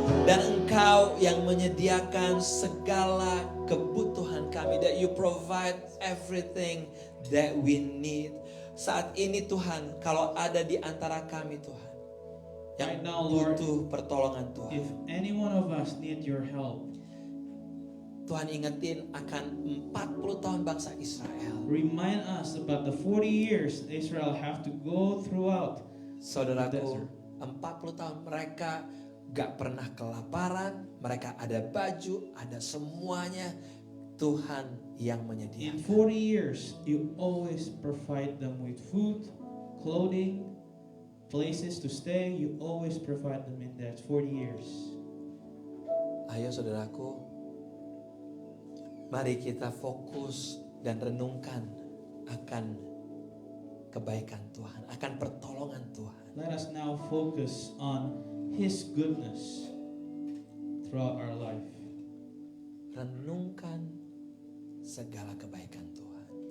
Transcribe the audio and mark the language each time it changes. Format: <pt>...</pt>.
<id>Engkau yang menyediakan segala kebutuhan kami.</id> <en>That you provide everything that we need.</en> <id>Saat ini Tuhan, kalau ada di antara kami Tuhan yang</id> <en>Right now, Lord,</en> <id>butuh pertolongan Tuhan,</id> <en>if any one of us need your help,</en> <id>Tuhan ingetin akan 40 tahun bangsa Israel.</id> <en>remind us about the 40 years Israel have to go throughout.</en> <id>Saudaraku, 40 tahun mereka gak pernah kelaparan, mereka ada baju, ada semuanya. Tuhan yang</id> <en>In</en> <id>menyediakan.</id> <en>40 years, you always provide them with food, clothing, places to stay. You always provide them in that 40 years.</en> <id>Ayo saudaraku, mari kita fokus dan renungkan akan kebaikan Tuhan, akan pertolongan Tuhan.</id> <en>Let us now focus on His goodness throughout our life.</en> <id>Renungkan segala kebaikan Tuhan.</id>